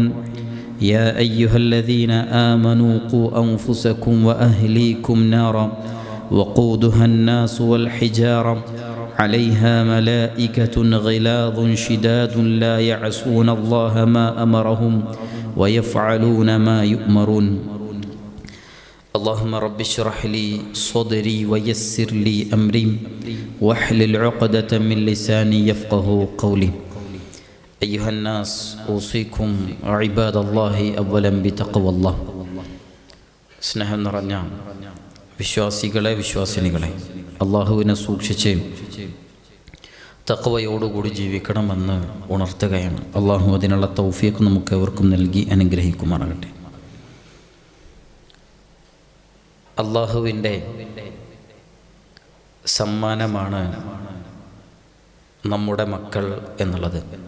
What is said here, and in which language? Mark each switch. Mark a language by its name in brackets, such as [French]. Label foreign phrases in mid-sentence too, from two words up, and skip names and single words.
[Arabic] يا أيها الذين آمنوا قوا أنفسكم وأهليكم نارا وقودها الناس والحجارة عليها ملائكة غلاظ شداد لا يعصون الله ما أمرهم ويفعلون ما يؤمرون. اللهم رب اشرح لي صدري ويسر لي أمري واحلل عقدة من لساني يفقه قولي. أيها الناس أوصيكم عباد الله أولا بتقوى الله. [Malayalam] സ്നേഹം നിറഞ്ഞ വിശ്വാസികളെ വിശ്വാസിനികളെ, അള്ളാഹുവിനെ സൂക്ഷിച്ച് തഖ്വയോടുകൂടി ജീവിക്കണമെന്ന് ഉണർത്തുകയാണ്. അള്ളാഹു അതിനുള്ള തൗഫീഖ് നമുക്ക് എവർക്കും നൽകി അനുഗ്രഹിക്കുമാറാകട്ടെ. അള്ളാഹുവിൻ്റെ സമ്മാനമാണ് നമ്മുടെ മക്കൾ എന്നുള്ളത്.